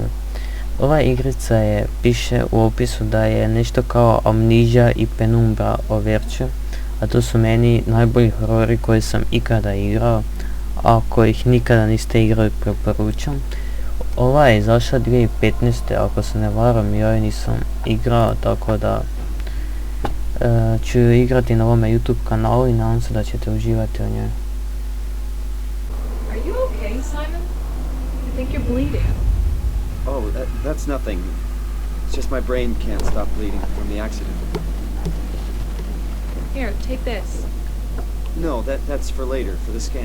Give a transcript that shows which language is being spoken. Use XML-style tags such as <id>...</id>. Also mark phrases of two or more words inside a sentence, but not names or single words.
<hr>Ova igrica piše u opisu da je nešto kao Amnesia i Penumbra Overture, a to su meni najbolji horori koje sam ikada igrao, a ako ih nikada niste igrali preporučam. Ova je izašla 2015. ako se ne varam, ja je nisam igrao, tako da ću igrati na ovome YouTube kanalu i nadam se da ćete uživati u njoj.</hr> <en>Are you okay, Simon? I think you're bleeding. Oh, that's nothing. It's just my brain can't stop bleeding from the accident. Here, take this. No, that's for later, for the scan.</en>